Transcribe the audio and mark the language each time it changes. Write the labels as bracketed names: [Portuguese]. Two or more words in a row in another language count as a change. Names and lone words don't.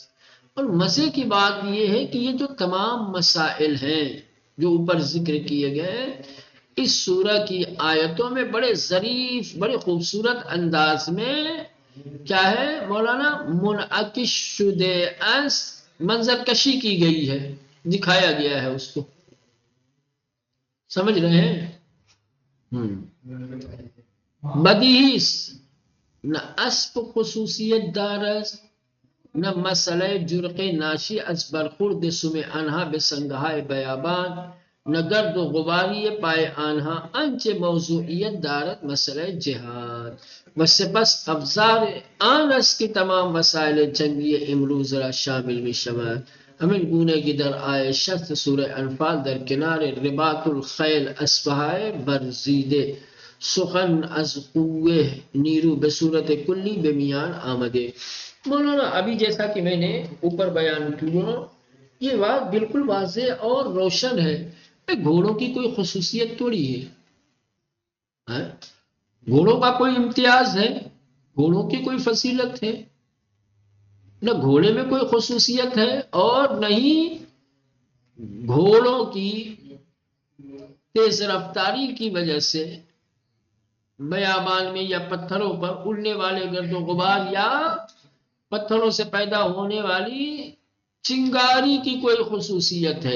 [Urdu] اور مزے کی بات یہ ہے کہ یہ جو تمام مسائل ہیں جو اوپر ذکر کیے گئے، اس سورہ کی آیتوں میں بڑے ظریف، بڑے خوبصورت انداز میں کیا ہے مولانا [Persian] منعکس شدہ است، [Urdu] منظر کشی کی گئی ہے، دکھایا گیا ہے، اس کو سمجھ رہے ہیں. [Persian] بدیہی نہ اسب خصوصیت دارست، نہ مسئلہ جرق ناشی از برخورد سم آنها به سنگهای بیابان، نہ گرد و غباری پای آنها انچه موضوعیت دارد مسئلہ جہاد. و سپس افزار آن است که تمام وسائل جنگی امروز را شامل می شود، همین گونه که در آیه 60 سوره انفال در کنار رباط الخیل اسبهای برزیده سخن از قوه نیرو به صورت کلی به میان آمده. [Urdu] مولانا ابھی جیسا کہ میں نے اوپر بیان کیا، یہ بات بالکل واضح اور روشن ہے. گھوڑوں کی کوئی خصوصیت تھوڑی ہے، گھوڑوں کا کوئی امتیاز ہے، گھوڑوں کی کوئی فضیلت ہے؟ نہ گھوڑے میں کوئی خصوصیت ہے، اور نہ ہی گھوڑوں کی تیز رفتاری کی وجہ سے بیابان میں یا پتھروں پر اڑنے والے گرد و غبار یا پتھروں سے پیدا ہونے والی چنگاری کی کوئی خصوصیت ہے.